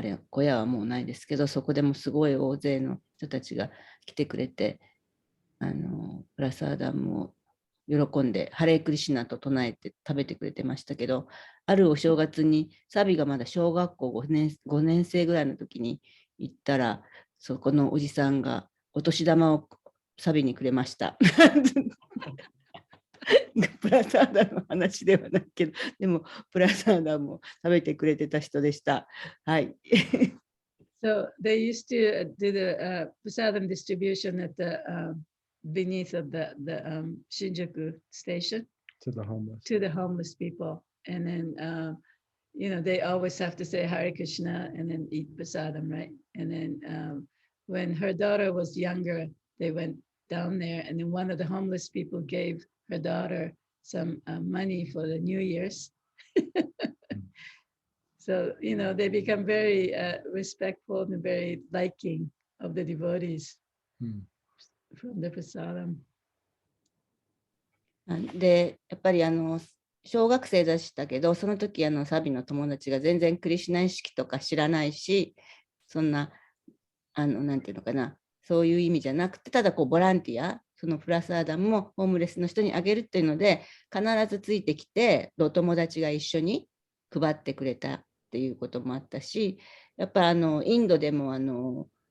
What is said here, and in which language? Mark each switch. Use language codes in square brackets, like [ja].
[ja] 小屋はもうないですけど、そこでもすごい大勢の人たちが来てくれて、プラサーダも喜んでハレークリシナと唱えて食べてくれてましたけど、あるお正月にサビがまだ小学校5年生ぐらいの時に行ったら、そこのおじさんがお年玉をサビにくれました。プラサーダの話ではないけど、でもプラサーダも食べてくれてた人でした。はい。 [en] So they used to do the prasadam distribution at the beneath of the Shinjuku station To the homeless people, and then they always have to say Hare Krishna and then eat prasadam, right? And then when her daughter was younger, they went down there, and then one of the homeless people gave her daughter some money for the New Year's. So they become very respectful and very liking of the devotees from the prasadam. [ja] で、やっぱり小学生でしたけど、その時サビの友達が全然クリシュナ意識とか知らないし、そんななんていうのかな、そういう意味じゃなくて、ただこうボランティア、そのプラサーダムもホームレスの人にあげるっていうので、必ずついてきて、お友達が一緒に配ってくれたっていうこともあったし、やっぱインドでも